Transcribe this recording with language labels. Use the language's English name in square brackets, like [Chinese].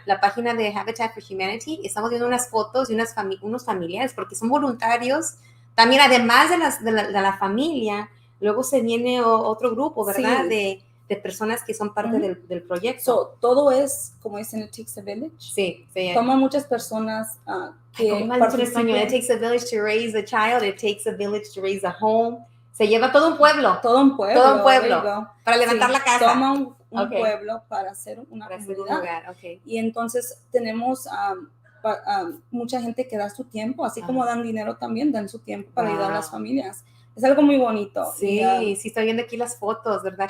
[Spanish] La página de Habitat for Humanity. Estamos viendo unas fotos de unos familiares, porque son voluntarios. También, además de la familia, luego se viene otro grupo, ¿verdad? De personas que son parte del proyecto. Todo es, como dicen, [English] it takes a village. [Spanish] Sí. Toma muchas personas que ¿cómo en español? [English] It takes a village to raise a child. It takes a village to raise a home. [Spanish] Se lleva todo un pueblo. Todo un pueblo. Para levantar la casa. Toma un pueblo para hacer una comunidad. Okay. Y entonces tenemos mucha gente que da su tiempo, así como dan dinero también, dan su tiempo para ayudar a las familias. Es algo muy bonito. Sí, sí, estoy viendo aquí las fotos, ¿verdad?